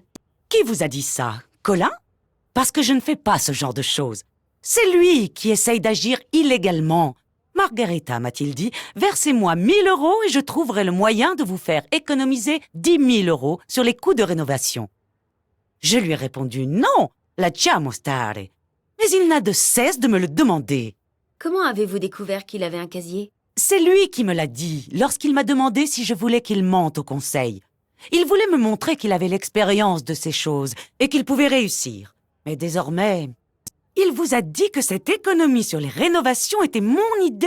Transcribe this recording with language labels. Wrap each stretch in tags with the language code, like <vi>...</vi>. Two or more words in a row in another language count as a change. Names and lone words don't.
<fr>Qui vous a dit ça? Colin? Parce que je ne fais pas ce genre de choses. C'est lui qui essaye d'agir illégalement. Margarita, m'a-t-il dit, versez-moi 1 000 € et je trouverai le moyen de vous faire économiser 10 000 € sur les coûts de rénovation. Je lui ai répondu non,</fr> <it>lasciamo stare.</it> <fr>Mais il n'a de cesse de me le demander. Comment avez-vous découvert qu'il avait un casier? C'est lui qui me l'a dit lorsqu'il m'a demandé si je voulais qu'il mente au conseil. Il voulait me montrer qu'il avait l'expérience de ces choses et qu'il pouvait réussir. Mais désormais, il vous a dit que cette économie sur les rénovations était mon idée?</fr>